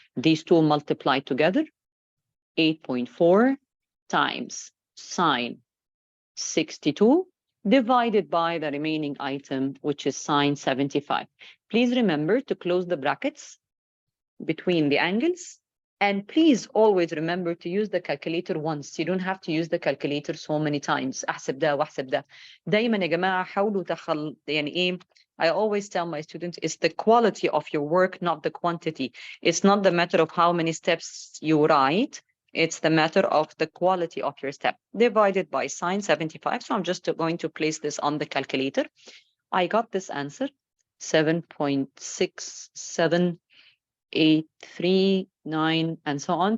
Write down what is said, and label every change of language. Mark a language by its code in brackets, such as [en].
[en] These two multiply together, 8.4 times sine 62 divided by the remaining item, which is sine 75. Please remember to close the brackets between the angles. And please always remember to use the calculator once. You don't have to use the calculator so many times. [ar] أحسب ده وأحسب ده. دايما يا جماعة حاولوا يعني إيه. [en] I always tell my students, it's the quality of your work, not the quantity. It's not the matter of how many steps you write. It's the matter of the quality of your step divided by sine 75. So I'm just going to place this on the calculator. I got this answer, 7.6783 and so on.